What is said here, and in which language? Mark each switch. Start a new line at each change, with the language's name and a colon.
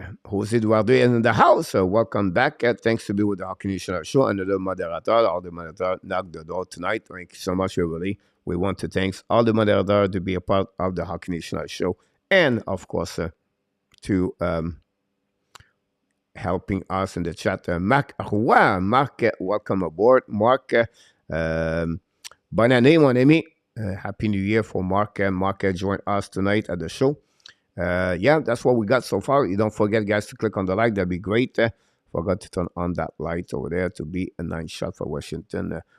English: Jose Duarte is in the house. Welcome back. Thanks to be with the Hockey Nation show. Another moderator. All the moderators knocked the door tonight. Thank you so much, everybody. We want to thank all the moderators to be a part of the Hockey Nation show. And, of course, to helping us in the chat. Marc Roy. Marc, welcome aboard.
French: Marc, bonne année, mon ami.
English: Happy New Year for Marc. Marc joined us tonight at the show. Yeah, that's what we got so far. You don't forget, guys, to click on the like. That'd be great. Forgot to turn on that light over there to be a nice shot for Washington.